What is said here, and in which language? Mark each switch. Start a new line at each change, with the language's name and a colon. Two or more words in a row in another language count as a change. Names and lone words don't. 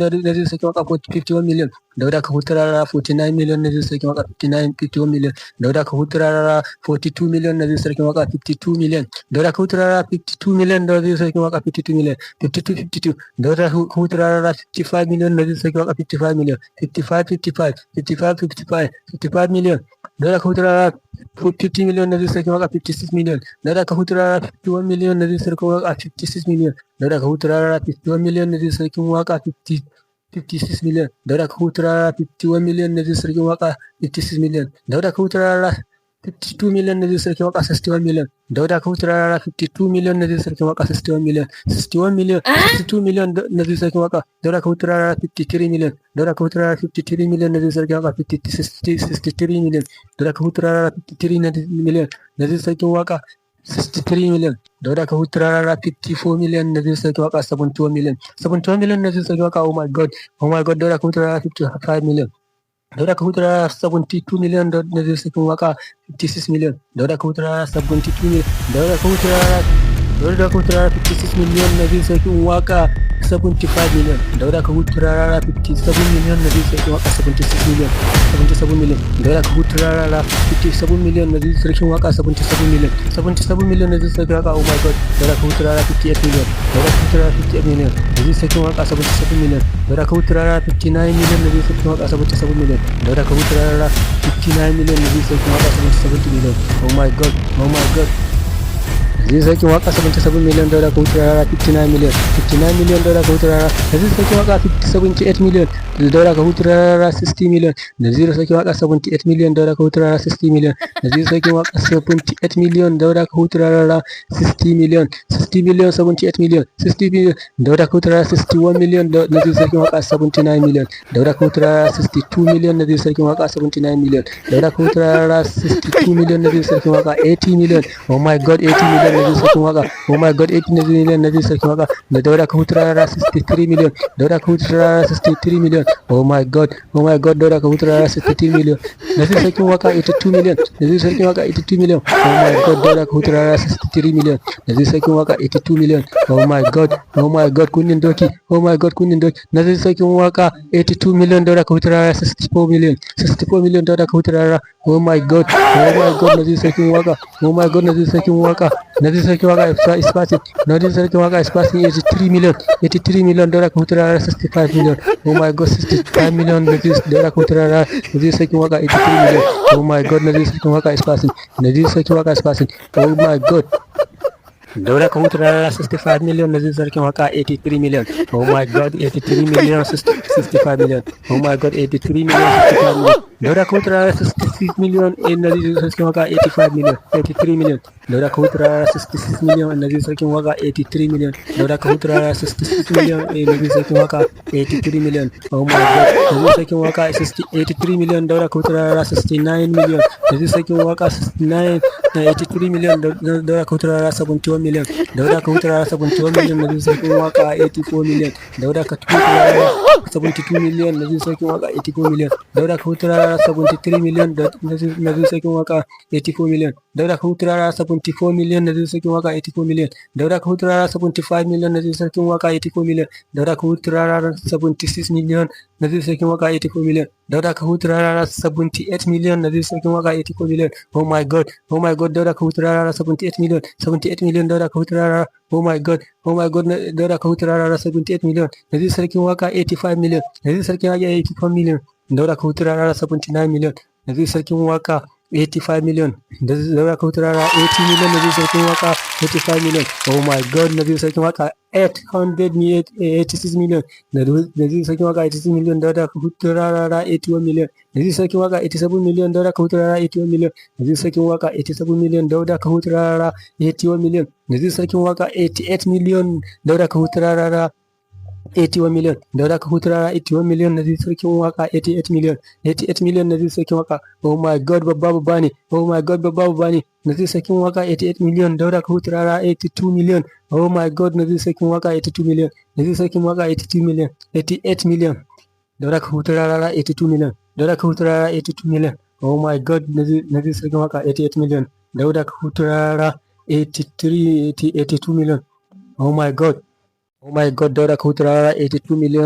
English: Naziru Sarkin Waka 51 million. Dauda Kahutu Rarara 49 million. Naziru Sarkin Waka 51 million. Dauda Kahutu Rarara 42 million. Naziru Sarkin Waka 52 million. Dauda Kahutu Rarara 52 million. Naziru Sarkin Waka 52 million. 52. Dauda Kahutu Rarara 55 million. Naziru Sarkin Waka 55 million. 55 million. Dauda Kahutu Rarara 50 million. Naziru Sarkin Waka 56 million. Dauda Kahutu Rarara 51 million. Naziru Sarkin Waka 56 million. Dauda Kahutu Rarara 51 million. Naziru Sarkin Waka 56 million. Dauda Kahutu Rarara 51 million. Naziru Sarkin Waka 56 million. Dauda Kahutu Rarara 52 million. Naziru Sarkin Waka 61 million. Dauda Kahutu Rarara 52 million. Naziru Sarkin Waka 61 million. 61 million. 62 million. Naziru Sarkin Waka. Dauda Kahutu Rarara 53 million. Dauda Kahutu Rarara 53 million. Naziru Sarkin Waka 63 million. Dauda Kahutu Rarara 53 million. Naziru Sarkin Waka 63 million. Dauda Kahutu Rarara 54 million. Naziru Sarkin Waka 71 million. 71 million. Naziru Sarkin Waka. Oh my God. Dauda Kahutu Rarara 55 million. Dauda Kahutu Rarara 72 million. Naziru Sarkin Waka 56 million. Dauda Kahutu Rarara 72 million. Dauda Kahutu Rarara Dauda ka hutu rara 56 million Naziru sarkin waka 75 million. Dauda ka hutu rara 57 million Naziru sarkin waka 76 million. 77 million. Dauda ka hutu rara 57 million Naziru sarkin waka 77 million. 77 million Naziru sarkin waka, oh my god. Dauda ka hutu rara 58 million. Dauda ka hutu rara 58 million Naziru sarkin waka 77 million. Dauda ka hutu rara 59 million Naziru sarkin waka 77 million. Dauda ka hutu rara 59 million Naziru sarkin waka 77 million. Oh my god, oh my god. Naziru sarkin waka 77 million. Dauda ka hutu rara 59 million. 59 million Dauda ka hutu rara. Naziru sarkin waka 78 million. Dauda ka hutu rara 60 million. Naziru sarkin waka 78 million. Dauda ka hutu rara 60 million. Naziru sarkin waka 78 million. Dauda ka hutu rara 60 million. 60 million 78 million. 60 million Dauda ka hutu rara 61 million. Naziru sarkin waka 79 million. Dauda ka hutu rara 62 million. Naziru sarkin waka 79 million. Dauda ka hutu rara 62 million. Naziru sarkin waka 80 million. Oh my god, 80 million Naziru sarkin waka. Oh my god, 80 million Naziru sarkin waka. Dauda ka hutu rara 63 million. Dauda ka hutu rara 63 million. Oh my god, oh my god. Dauda ka hutu rara 63 million. Naziru sarkin waka 82 million. Naziru sarkin waka 82 million. Oh my god. Dauda ka hutu rara 63 million. Naziru sarkin waka 82 million. Oh my god, oh my god.
Hausa: Kunnin doki,
English: oh my god.
Hausa: Kunnin doki.
English: Naziru sarkin waka 82 million. Dauda ka hutu rara 64 million. 64 million Dauda ka hutu rara. Oh my god, oh my god. Naziru sarkin waka, oh my god. Naziru sarkin waka. Naziru sarkin waka is passing. Naziru sarkin waka is passing 83 million. 83 million Dauda ka hutu rara 65 million. Oh my god, 65 million Dauda ka hutu rara. Naziru sarkin waka 83 million. Oh my god, Naziru sarkin waka is passing. Naziru sarkin waka is passing. Oh my god. Dauda ka hutu rara 65 million. Naziru sarkin waka 83 million. Oh my god, 83 million 65 million. Oh my god, 83 million 65 million. Dauda ka hutu rara 66 million. Naziru sarkin waka 85 million. 83 million. Dauda ka hutu rara 66 million. Naziru sarkin waka 83 million. Dauda ka hutu rara 66 million. Naziru sarkin waka 83 million. Oh my god, Naziru sarkin waka 83 million. Dauda ka hutu rara 69 million. Naziru sarkin waka 69 83 million. Dauda ka hutu rara 71 million. Dauda ka hutu rara 71 million. Naziru sarkin waka 84 million. Dauda ka hutu rara 72 million. Naziru sarkin waka 84 million. Dauda ka hutu rara 73 million. Naziru sarkin waka 84 million. Dauda ka hutu rara 74 million. Naziru sarkin waka 84 million. Dauda ka hutu rara 75 million. Naziru sarkin waka 84 million. Dauda ka hutu rara 76 million. Naziru sarkin waka 84 million. Dauda ka hutu rara 78 million. Naziru sarkin waka 84 million. Oh my god, oh my god. Dauda ka hutu rara 78 million. 78 million Dauda ka hutu rara. Oh my god, oh my god. Dauda ka hutu rara 78 million. Naziru sarkin waka 85 million. Naziru sarkin waka 84 million. Dauda ka hutu rara 79 million. Naziru sarkin waka 85 million. Dauda ka hutu rara 80 million. Naziru sarkin waka 85 million. Oh my god, Naziru sarkin waka 86 million. Naziru sarkin waka 86 million. Dauda ka hutu rara 81 million. Naziru sarkin waka 87 million. Dauda ka hutu rara 81 million. Naziru sarkin waka 87 million. Dauda ka hutu rara 81 million. Naziru sarkin waka 88 million. Dauda ka hutu rara 81 million. Dauda ka hutu rara 81 million. Naziru sarkin waka 88 million. 88 million Naziru sarkin waka. Oh my god,
Hausa: babba ne.
English: Oh my god,
Hausa: babba ne.
English: Naziru sarkin waka 88 million. Dauda ka hutu rara 82 million. Oh my god, Naziru sarkin waka 82 million. Naziru sarkin waka 82 million. 88 million. Dauda ka hutu rara 82 million. Dauda ka hutu rara 82 million. Oh my god, Naziru sarkin waka 88 million. Dauda ka hutu rara 82 million. Oh my god. Oh my god, Dauda ka hutu rara 82 million.